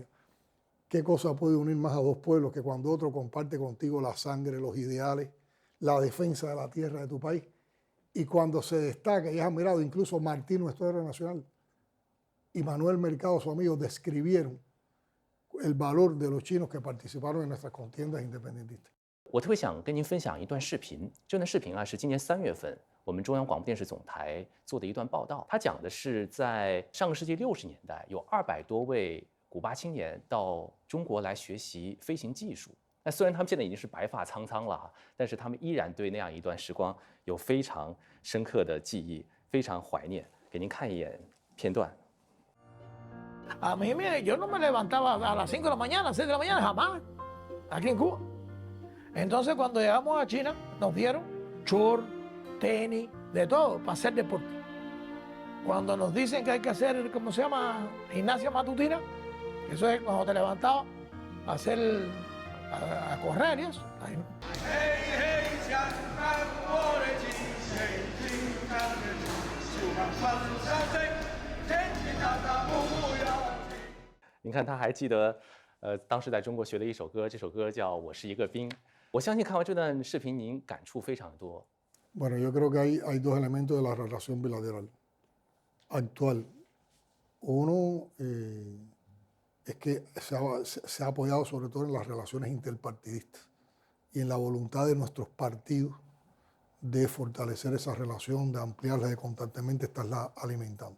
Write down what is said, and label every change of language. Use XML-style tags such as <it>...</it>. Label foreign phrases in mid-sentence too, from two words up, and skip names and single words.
<es>¿Qué cosa puede unir más a dos pueblos que cuando otro comparte contigo la sangre, los ideales, la defensa de la tierra de tu país? Y cuando se destaca, y has admirado, incluso Martín, nuestro héroe nacional, y Manuel Mercado, su amigo, describieron el valor de los chinos que participaron en nuestras contiendas independentistas.</es> <zh>我特别想跟您分享一段视频，这段视频啊是今年3月份我们中央广播电视总台做的一段报道。它讲的是在上个世纪60年代，有200多位古巴青年到中国来学习飞行技术。那虽然他们现在已经是白发苍苍了啊，但是他们依然对那样一段时光有非常深刻的记忆，非常怀念。给您看一眼片段。</zh> <es>A mí yo no me levantaba a las 5 de la mañana, 6 de la mañana, jamás, aquí en Cuba. Entonces cuando llegamos a China nos dieron short, tenis, de todo, para hacer deporte. Cuando nos dicen que hay que hacer, ¿cómo se llama? Gimnasia matutina, eso es cuando te levantabas a hacer, a correr y eso. Ahí. Hey,</es> <zh>您看，他还记得，当时在中国学的一首歌，这首歌叫《我是一个兵》。我相信看完这段视频，您感触非常多。</zh> <es>Bueno, yo creo que hay dos elementos de la relación bilateral actual. Uno es que se ha apoyado sobre todo en las relaciones interpartidistas y en la voluntad de nuestros partidos de fortalecer esa relación, de ampliarla, de constantemente estarla alimentando.</es>